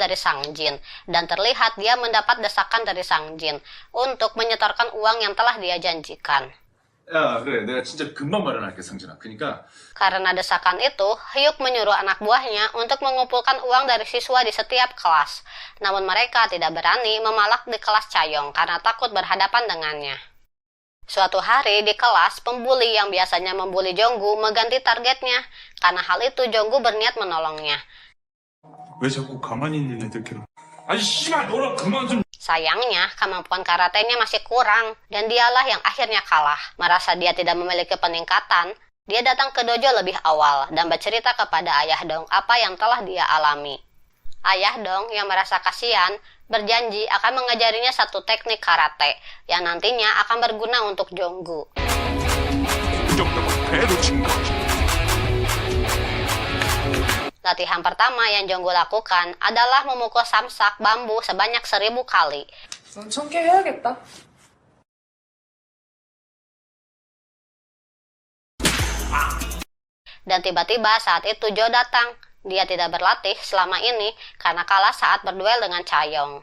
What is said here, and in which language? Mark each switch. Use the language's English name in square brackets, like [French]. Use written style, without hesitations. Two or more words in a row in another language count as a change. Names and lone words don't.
[Indonesian] dari Sang Jin, dan terlihat dia mendapat desakan dari Sang Jin untuk menyetorkan uang yang telah dia janjikan. [Korean] 야, 그래. 내가 진짜 금방 마련할게, 상진아. 그니까 [Indonesian] Karena desakan itu, Hyuk menyuruh anak buahnya untuk mengumpulkan uang dari siswa di setiap kelas. Namun mereka tidak berani memalak di kelas Chayoung karena takut berhadapan dengannya. Suatu hari di kelas, pembuli yang biasanya membuli Jonggu mengganti targetnya. Karena hal itu, Jonggu berniat menolongnya. [Korean] 왜 자꾸 가만히 있는 애들끼리. 아니 씨발 너랑 그만 좀. [Indonesian] Sayangnya, kemampuan karatenya masih kurang, dan dialah yang akhirnya kalah. Merasa dia tidak memiliki peningkatan, dia datang ke dojo lebih awal dan bercerita kepada Ayah Dong apa yang telah dia alami. Ayah Dong yang merasa kasihan, berjanji akan mengajarinya satu teknik karate yang nantinya akan berguna untuk Jonggu. Latihan pertama yang Jonggu lakukan adalah memukul samsak bambu sebanyak 1000 kali. [Korean] 엄청 깨 해야겠다. [Indonesian] Dan tiba-tiba saat itu Jo datang. Dia tidak berlatih selama ini karena kalah saat berduel dengan Chayong.